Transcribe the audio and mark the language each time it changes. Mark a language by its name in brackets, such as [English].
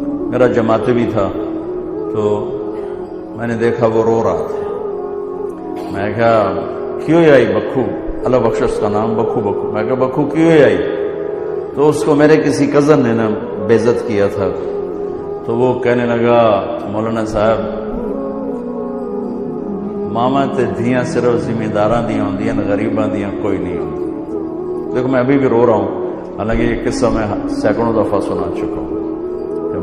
[Urdu] میرا جماعتی بھی تھا تو میں نے دیکھا وہ رو رہا تھا. میں کہا کیوں آئی بکھو, اللہ بخش اس کا نام بکھو. میں کہا بکھو کیوں آئی؟ تو اس کو میرے کسی کزن نے نا بے عزت کیا تھا. تو وہ کہنے لگا [Punjabi] مولانا صاحب ماما تے دھیاں صرف ذمہ داراں دیاں ہوندیاں, غریباں دیاں کوئی نہیں ہوندی. [Urdu] دیکھو میں ابھی بھی رو رہا ہوں, حالانکہ یہ قصہ میں سینکڑوں دفعہ سنا چکا ہوں کہ